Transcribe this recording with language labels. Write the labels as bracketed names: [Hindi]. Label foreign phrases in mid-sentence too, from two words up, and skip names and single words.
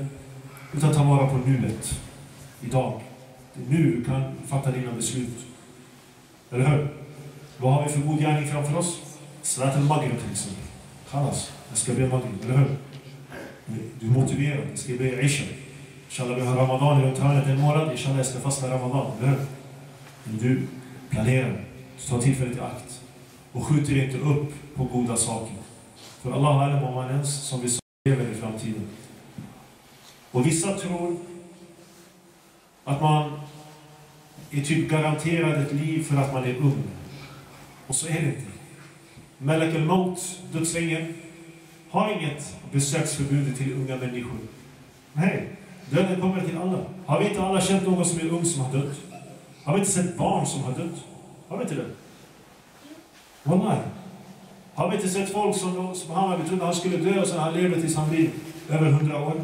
[Swedish] Utan ta vara på nuet, idag. Det är nu du kan fatta dina beslut. Eller hur? Vad har vi för god gärning framför oss? [Arabic] صلاة المغرب [Swedish] till exempel. Khalas, jag ska be Maghrib, eller hur? Du motiverar, det ska be Isha. Inshallah vi har Ramadan runt hörnet en månad. Inshallah jag ska fasta Ramadan, eller hur? Men du planerar, du tar tillfället i akt. Och skjuter inte upp på goda saker. För Allah har alla man ens som vi lever i framtiden. Och vissa tror att man är typ garanterad ett liv för att man är ung. Och så är det inte. [Arabic] ملك الموت, dödsängeln, [Swedish] har inget besöksförbud till unga människor. Nej, döden kommer till alla. Har vi inte alla känt någon som är ung som har dött? Har vi inte sett barn som har dött? Har vi inte det? Wallahi. Har vi inte sett folk som han trodde han skulle dö och sen han lever tills han blir över 100 år?